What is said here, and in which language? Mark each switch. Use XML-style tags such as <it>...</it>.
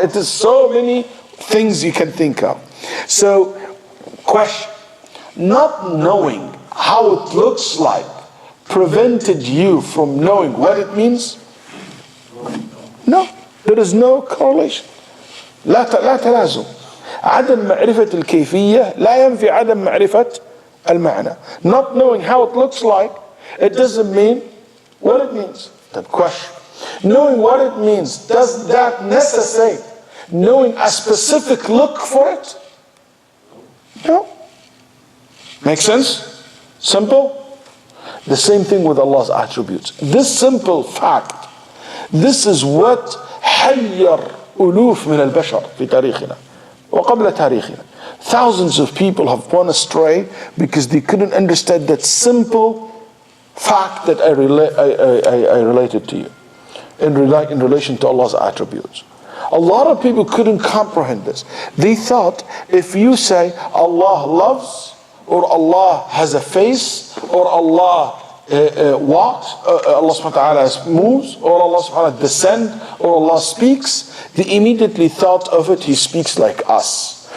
<en>It is so many things you can think of. So, question: not knowing how it looks like prevented you from knowing what it means? No, there is no correlation.</en> <ar>لا تلازم. عدم معرفة الكيفية لا ينفي عدم معرفة المعنى.</ar> <en>Not knowing how it looks like, it doesn't mean what it means. The question: knowing what it means, does that necessitate knowing a specific look for it? No. Make sense? Simple? The same thing with Allah's attributes. This simple fact, this is what</en> <ar>حير ألوف من البشر في تاريخنا وقبل تاريخنا.</ar> <en>Thousands of people have gone astray because they couldn't understand that simple fact that I related to you in relation to Allah's attributes. A lot of people couldn't comprehend this. They thought if you say Allah loves, or Allah has a face, or Allah walks, Allah subhanahu wa ta'ala moves, or Allah subhanahu wa ta'ala descends, or Allah speaks, they immediately thought of it, He speaks like us.</en>